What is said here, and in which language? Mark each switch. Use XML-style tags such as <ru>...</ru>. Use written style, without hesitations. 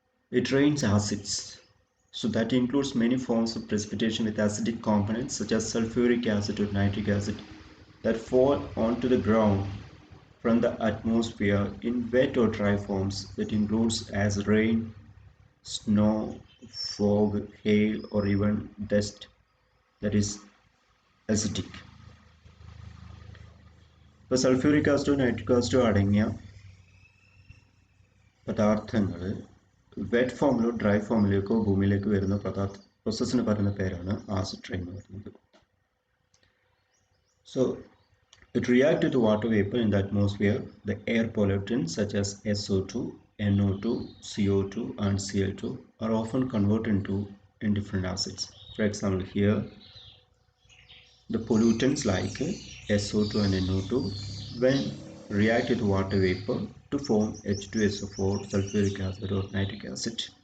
<en>It rains acids. So that includes many forms of precipitation with acidic components such as sulfuric acid or nitric acid that fall onto the ground from the atmosphere in wet or dry forms. That includes as rain, snow, fog, hail, or even dust that is acidic.</en> <ml>ഇപ്പോൾ sulphuric ആസിഡോ nitric ആസിഡോ അടങ്ങിയ പദാർത്ഥങ്ങൾ wet ഫോമിലോ dry ഫോമിലേക്കോ ഭൂമിയിലേക്ക് വരുന്ന പ്രോസസ്സിന് പറയുന്ന പേരാണ് acid rain എന്ന് പറയുന്നത്.</ml> <en>So it reacts with water vapor in the atmosphere. The air pollutants such as SO2, NO2, CO2 and Cl2 are often converted into different acids. For example, here the pollutants like SO2 and NO2 when react with water vapor to form H2SO4, sulfuric acid or nitric acid.</en>